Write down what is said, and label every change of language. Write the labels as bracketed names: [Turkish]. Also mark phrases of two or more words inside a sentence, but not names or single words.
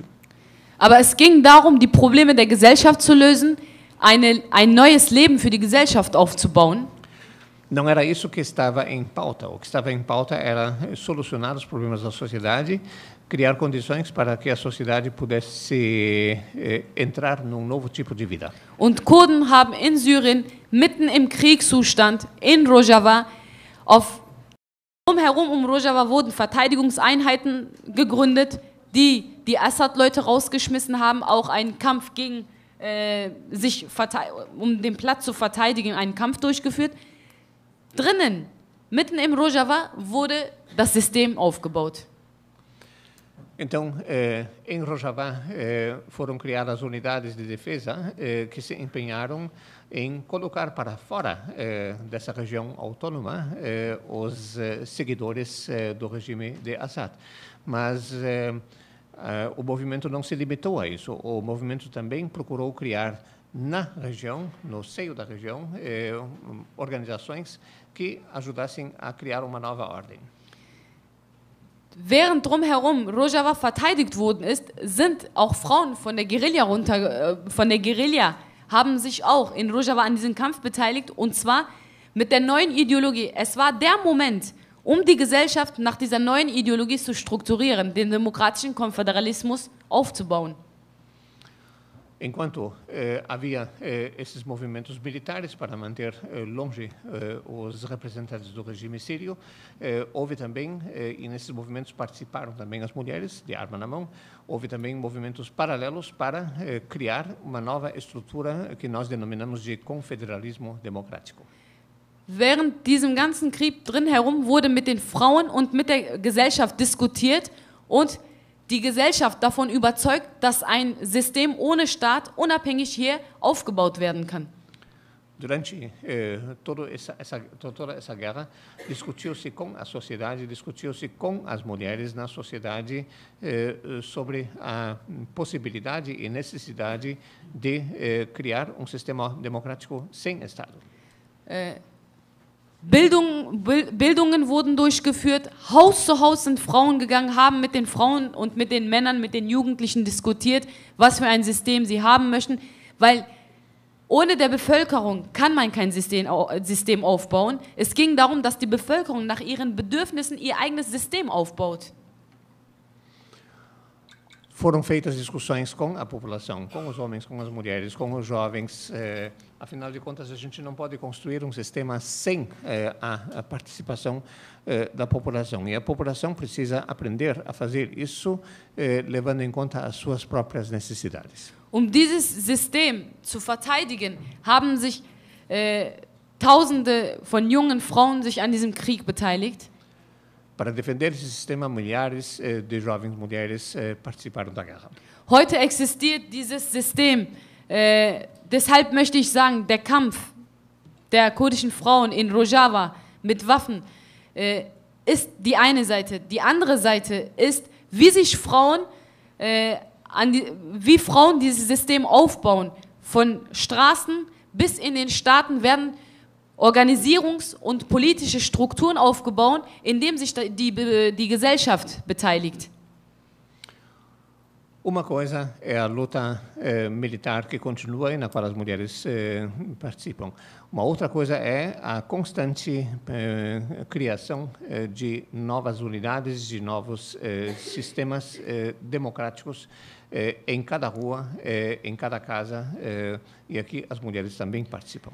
[German] Aber es ging darum, die Probleme der Gesellschaft zu lösen, ein neues Leben für die Gesellschaft aufzubauen. [Portuguese] Não era isso que estava em pauta. O que estava em pauta era solucionar os problemas da sociedade, criar condições para que a sociedade pudesse entrar num novo tipo de vida. [German] Und Kurden haben in Syrien, mitten im Kriegszustand, in Rojava, drumherum um Rojava wurden Verteidigungseinheiten gegründet, die Assad-Leute rausgeschmissen haben, auch einen Kampf gegen um den Platz zu verteidigen, einen Kampf durchgeführt. Drinnen, mitten im Rojava, wurde das System aufgebaut. [Portuguese] Então, em Rojava foram criadas unidades de defesa que se empenharam em colocar para fora dessa região autônoma os seguidores do regime de Assad. Mas o movimento não se limitou a isso. O movimento também procurou criar na região, no seio da região, organizações que ajudassem a criar uma nova ordem. [German] Während drumherum Rojava verteidigt worden ist, sind auch Frauen von der Guerilla haben sich auch in Rojava an diesem Kampf beteiligt, und zwar mit der neuen Ideologie. Es war der Moment, um die Gesellschaft nach dieser neuen Ideologie zu strukturieren, den demokratischen Konföderalismus aufzubauen. [Portuguese] Enquanto havia esses movimentos militares para manter longe os representantes do regime sírio, houve também, e nesses movimentos participaram também as mulheres, de arma na mão, houve também movimentos paralelos para criar uma nova estrutura que nós denominamos de confederalismo democrático. [German] Während diesem ganzen Krieg drin herum wurde mit den Frauen und mit der Gesellschaft diskutiert und die Gesellschaft davon überzeugt, dass ein System ohne Staat unabhängig hier aufgebaut werden kann. [Portuguese] Durante toda essa guerra, discutiu-se com a sociedade, discutiu-se com as mulheres na sociedade sobre a possibilidade e necessidade de criar um sistema democrático sem Estado. [German] Bildungen wurden durchgeführt, Haus zu Haus sind Frauen gegangen, haben mit den Frauen und mit den Männern, mit den Jugendlichen diskutiert, was für ein System sie haben möchten, weil ohne der Bevölkerung kann man kein System aufbauen. Es ging darum, dass die Bevölkerung nach ihren Bedürfnissen ihr eigenes System aufbaut. [Portuguese] Foram feitas discussões com a população, com os homens, com as mulheres, com os jovens. Afinal de contas, a gente não pode construir um sistema sem a participação da população. E a população precisa aprender a fazer isso, levando em conta as suas próprias necessidades. [German] Dieses System zu verteidigen, haben sich Tausende von jungen Frauen sich an diesem Krieg beteiligt. [Portuguese] Para defender esse sistema, milhares de jovens mulheres participaram da guerra. [German] Heute existiert dieses System. Deshalb möchte ich sagen, der Kampf der kurdischen Frauen in Rojava mit Waffen ist die eine Seite. Die andere Seite ist, wie sich Frauen, wie Frauen dieses System aufbauen. Von Straßen bis in den Staaten werden Organisierungs- und politische Strukturen aufgebaut, in denen sich die Gesellschaft beteiligt. [Portuguese] Uma coisa é a luta militar que continua e na qual as mulheres participam. Uma outra coisa é a constante criação de novas unidades, de novos sistemas democráticos em cada rua, em cada casa, e aqui as mulheres também participam.